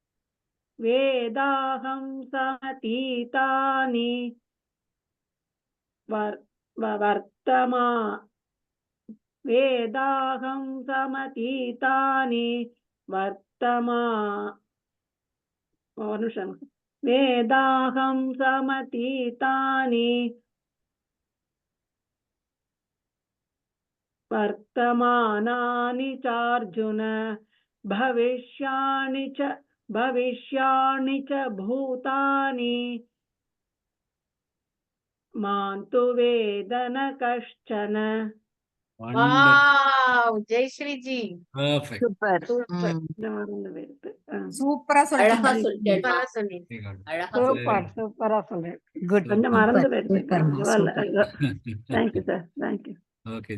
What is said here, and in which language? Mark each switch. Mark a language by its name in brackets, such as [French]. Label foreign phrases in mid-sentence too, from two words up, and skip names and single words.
[Sanskrit] वेदाहं समतीतानि वेदाहं समतीतानि वेदाहं समतीतानि वर्तमानानि चार्जुन भविष्याणि च भूतानि मान्तु वेदन कश्चन. [Tamil] வாவ், ஜெயஸ்ரீ ஜி, பர்ஃபெக்ட். சூப்பர். சூப்பர். சூப்பரா அழகா சொல்லிட்டீங்க. சொல்லிட்டேன். சூப்பரா சொன்னீங்க. அழகா சூப்பர் சூப்பரா சொல்றேன். குட். கொஞ்சம் மறந்து சூப்பர்மா, [English] thank you sir. thank you.